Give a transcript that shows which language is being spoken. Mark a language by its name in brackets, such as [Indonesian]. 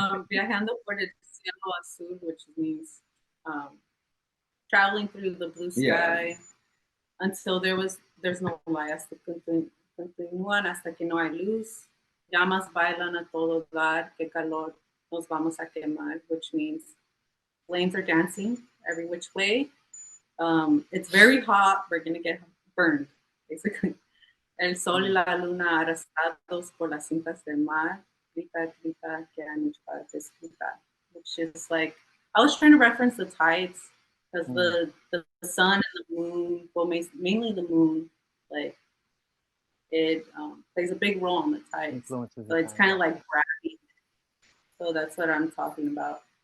[English] Viajando por el cielo azul, which means traveling through the blue sky until there's no light. [Spanish] Hasta continúan hasta que no hay luz. Llamas bailan a todo dar, que calor nos vamos a quemar, which means flames are dancing every which way. It's very hot. [English] We're gonna get burned, basically. [Spanish] El sol y la luna arrastrados por las cintas del mar. Grita, grita, que hay mucho para disfrutar. [English] Which is like, I was trying to reference the tides because the sun and the moon, well, mainly the moon, like it plays a big role in the tides. So it's kind of like gravity. So that's what I'm talking about.